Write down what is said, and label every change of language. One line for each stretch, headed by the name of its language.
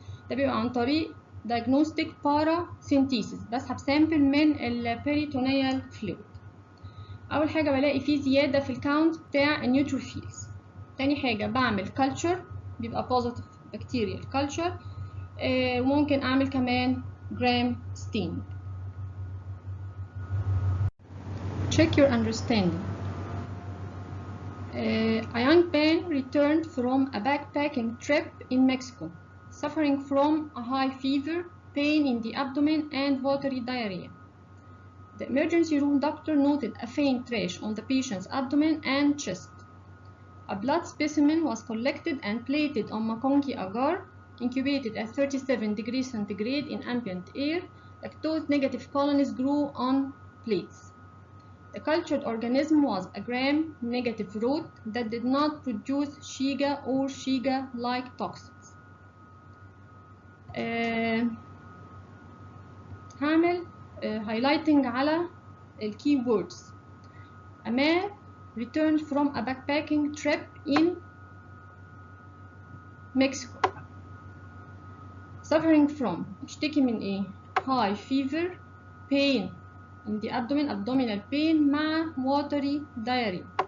Arabic: ده بيبقى عن طريق
English: diagnostic paracentesis،
Arabic: بسحب سامبل من البيريتونيال فلويد. اول حاجه بلاقي فيه زياده في الكاونت بتاع النيوتروفيلز. تاني حاجه بعمل كلتشر بيبقى بوزيتيف بكتيريال كلتشر، وممكن اعمل كمان جرام ستين.
English: Check your understanding. A young man returned from a backpacking trip in Mexico, suffering from a high fever, pain in the abdomen, and watery diarrhea. The emergency room doctor noted a faint rash on the patient's abdomen and chest. A blood specimen was collected and plated on McConkey agar, incubated at 37 degrees centigrade in ambient air. Lactose-negative colonies grew on plates. The cultured organism was a gram-negative root that did not produce Shiga or Shiga-like toxins.
Arabic: هعمل highlighting على ال keywords.
English: A man returned from a backpacking trip in Mexico. Suffering from
Arabic: اشتكي من ايه؟
English: High fever, pain in the abdomen, abdominal pain
Arabic: مع
English: watery diarrhea.